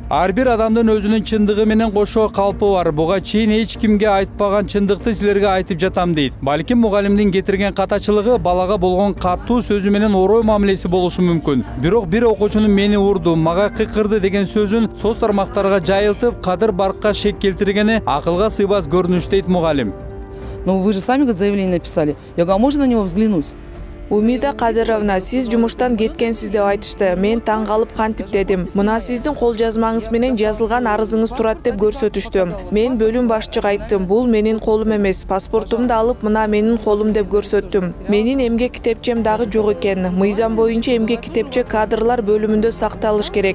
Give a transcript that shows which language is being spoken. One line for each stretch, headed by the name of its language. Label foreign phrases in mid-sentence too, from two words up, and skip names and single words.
Kyrgyz: Ар бир адамдын өзүнүн чындыгы менен кошо калпы бар. Буга чейин эч кимге айтпаган чындыкты силерге айтып жатам дейт. Балким мугалимдин кетирген катачылыгы балага болгон катуу сөзү менен орой мамилеси болушу мүмкүн. Бирок бир окуучунун мени урду, мага кыйкырды деген сөзүн соц тармактарга жайылтып, кадыр баркка шек келтиргени акылга сыйбас көрүнүш дейт мугалим.
Russian: Но вы же сами заявление написали. Я говорю, а можно на него взглянуть?
Kyrgyz: Умида Кадыровна, сиз жумуштан кеткенсиз деп айтышты. Мен таң калып кантип дедим. Мына сиздин кол жазмаңыз менен жазылган арызыңыз турат деп көрсөтүштү. Мен бөлүм башчыга айттым, бул менин колум эмес. Паспортумду алып, мына менин колум деп көрсөттүм. Менин эмгек китепчем дагы жок экен. Мыйзам боюнча эмгек китепче кадрлар бөлүмүндө сакталыш керек.